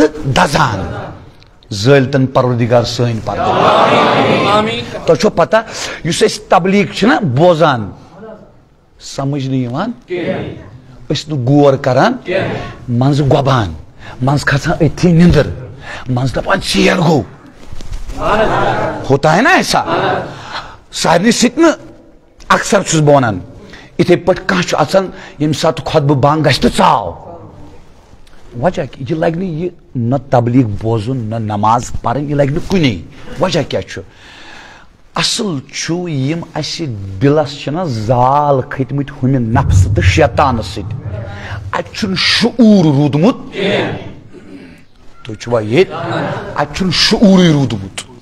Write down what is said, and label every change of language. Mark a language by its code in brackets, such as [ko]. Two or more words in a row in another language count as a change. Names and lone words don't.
[ks] دزان زٲلتن پروردگار سٲنۍ پردٕ تۄہہِ چھو پتہ یُس أسۍ تبلیغ چھِنہ بوزان سمجھ نہٕ یِوان أسۍ نہٕ غور کران منٛزٕ گۄبان منٛزٕ کھسان أتھی نِندٕر منٛزٕ دپان ژیر گوٚو [ur] ہوتا ہے نا ایسا [ks] سارنٕے سۭتۍ نہٕ اکثر چھُس بہٕ ونان یِتھٕے پٲٹھۍ کانٛہہ چھُ اژان ییٚمہِ ساتہٕ خۄطبہٕ بنٛگ گژھِ تہٕ ژاو وجہ یہِ لگہِ نہٕ یہِ نہ تبلیغ بوزُن نہ نماز پرٕنۍ یہِ لگہِ نہٕ کُنے وجہ کیاہ چھُ اصل چھُ یِم اسہِ دِلس چھِنہ زال کھٔتمٕتۍ ہُمہِ نفسہٕ تہٕ شیطانہٕ سۭتۍ اتہِ چھُنہٕ شعوٗر روٗدمُت تُہۍ چھُوا ییٚتہِ اتہِ چھُنہٕ شعوٗرٕے روٗدمُت